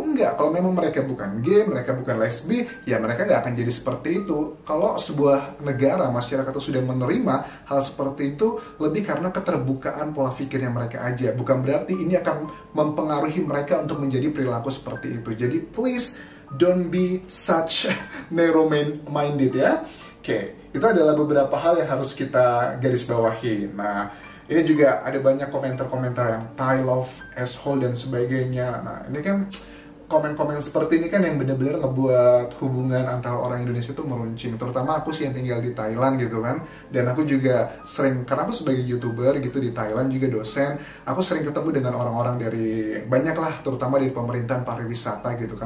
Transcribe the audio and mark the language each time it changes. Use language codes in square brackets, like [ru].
[id] Enggak, kalau memang mereka bukan gay, mereka bukan lesbi, ya mereka nggak akan jadi seperti itu. Kalau sebuah negara, masyarakat itu sudah menerima hal seperti itu, lebih karena keterbukaan pola pikirnya mereka aja. Bukan berarti ini akan mempengaruhi mereka untuk menjadi perilaku seperti itu. [en] Jadi please, don't be such narrow-minded ya. [id] Oke, itu adalah beberapa hal yang harus kita garis bawahi. Nah, ini juga ada banyak komentar-komentar yang Thai love, asshole, dan sebagainya. Nah, ini kan komen-komen seperti ini kan yang benar-benar ngebuat hubungan antara orang Indonesia itu meruncing. Terutama aku sih yang tinggal di Thailand gitu kan. Dan aku juga sering, karena aku sebagai YouTuber gitu di Thailand juga dosen, aku sering ketemu dengan orang-orang dari, banyak lah, terutama dari pemerintahan pariwisata gitu.